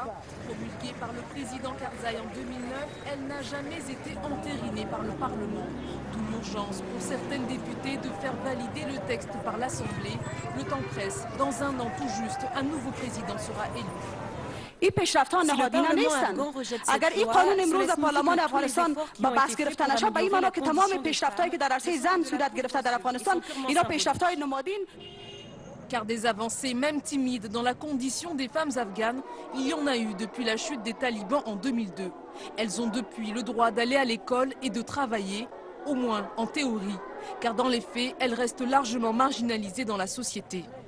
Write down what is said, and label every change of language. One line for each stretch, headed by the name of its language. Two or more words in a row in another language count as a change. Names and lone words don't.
French: Promulguée par le président Karzai en 2009, elle n'a jamais été entérinée par le Parlement. D'où l'urgence pour certaines députées de faire valider le texte par l'Assemblée. Le temps presse. Dans un an tout juste, un nouveau président sera élu.
Persian: این پیشرفت‌ها نهادینه نیستند. اگر این قانون امروز پارلمان افغانستان با بحث گرفته نشه به این معنا که تمام پیشرفت‌هایی که در عرصه زن صورت گرفته در افغانستان اینا پیشرفت‌های نمادین.
French: Car des avancées, même timides, dans la condition des femmes afghanes, il y en a eu depuis la chute des talibans en 2002. Elles ont depuis le droit d'aller à l'école et de travailler, au moins en théorie, car dans les faits, elles restent largement marginalisées dans la société.